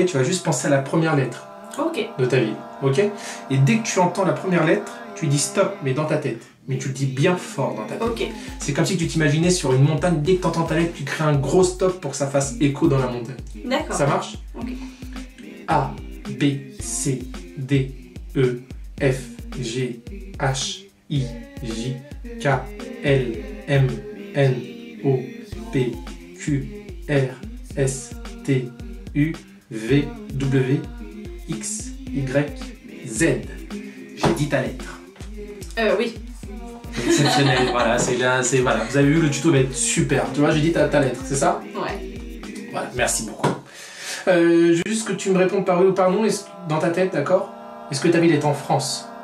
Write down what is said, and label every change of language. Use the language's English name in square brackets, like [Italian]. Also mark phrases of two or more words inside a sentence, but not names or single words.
[French] Tu vas juste penser à la première lettre Ok. de ta ville. Ok? Et dès que tu entends la première lettre, tu dis stop, mais dans ta tête. Mais tu le dis bien fort dans ta tête. Ok. C'est comme si tu t'imaginais sur une montagne. Dès que tu entends ta lettre, tu crées un gros stop pour que ça fasse écho dans la montagne. D'accord. Ça marche? Ok. A, B, C, D, E, F, G, H, I, J, K, L, M, N, O, P, Q, R, S, T, U, V, W, X, Y, Z. J'ai dit ta lettre. Oui. Exceptionnel, voilà, c'est là, c'est voilà. Vous avez vu, le tuto va être super. Tu vois, j'ai dit ta lettre, c'est ça? Ouais. Voilà, merci beaucoup. Juste que tu me répondes par oui ou par non, dans ta tête, d'accord? Est-ce que ta ville est en France?